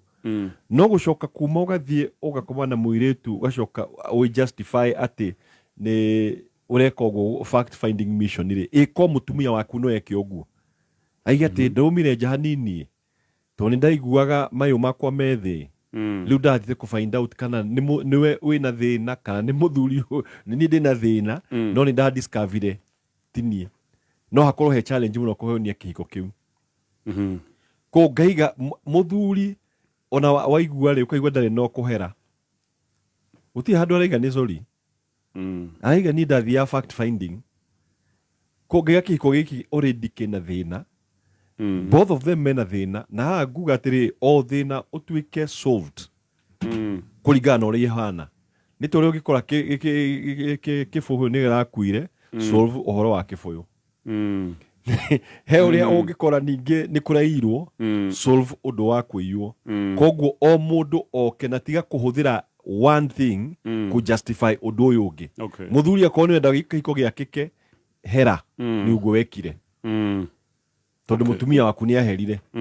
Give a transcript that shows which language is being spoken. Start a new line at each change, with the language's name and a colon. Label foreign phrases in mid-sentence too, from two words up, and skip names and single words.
Kikuyu: No gũcoka kuma ũgathiĩ ũgakoma na mũirĩtu ũgacoka justify atĩ nĩ ũreka ũguo
English: fact finding mission
Kikuyu: rĩ ĩko mũtumia waku no eke ũguo aiga atĩ ndaumire nja hanini tondũ nĩ ndaiguaga mayũ makwa methĩ rĩu ndathire kũ
English: find out
Kikuyu: kana nĩwe wĩna thĩna kana nĩ mũthuri nĩ niĩ ndĩna thĩna no nĩ ndadiscovered tinie. No hakorwo he challenge mũno kũheonia kĩhiko kĩu. Ko ngaiga mũthuri ona waigua rĩ ũkaigua ndarĩ no kũhera gũtirĩ handũ araiga nĩ sorry araiga niĩ ndathiaga
English: fact finding.
Kikuyu: Ko ngaiga kĩhiko gĩkĩ already kĩna thĩna.
English: Both of them
Kikuyu: mena thĩna na haha nguga atĩrĩ o thĩna ũtuĩke solved kũringana na ũrĩa ihana nĩ tũrĩa ũngĩkora kĩbũyũ nĩ gĩrakuire solve ũhoro wa kĩbũyũ he ũrĩa ũngĩkora ningĩ nĩ kũrairwo solve ũndũ wa kũiywo koguo o mũndũ oke na tiga kũhũthĩra
English: one thing
Kikuyu: ku justify ũndũ ũyũ ũngĩ mũthuri akorwo nĩ wenda gĩko gĩakĩke hera nĩ ũguo wekire tondũ mũtumia waku nĩ aherire